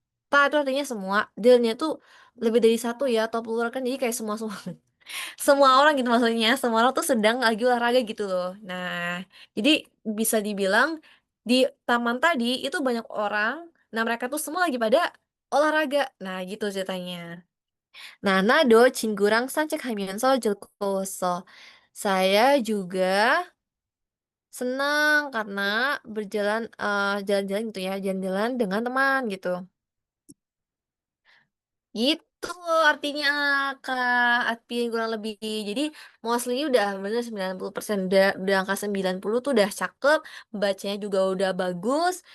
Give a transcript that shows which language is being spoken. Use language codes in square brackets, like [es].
[id] Ta itu artinya semua, delnya tuh lebih dari satu ya atau plural kan jadi kayak semua semua. Semua orang gitu maksudnya, semua orang tuh sedang lagi olahraga gitu loh. Nah, jadi bisa dibilang di taman tadi itu banyak orang, nah mereka tuh semua lagi pada olahraga. Nah, gitu ceritanya. [ko] Nah, nado 친구랑 산책하면서 즐거웠어. [id] Saya juga senang karena jalan-jalan gitu ya, jalan-jalan dengan teman gitu. Gitu artinya Kak Atpi kurang lebih. Jadi mostly udah bener 90% udah angka 90 tuh udah cakep, bacanya juga udah bagus.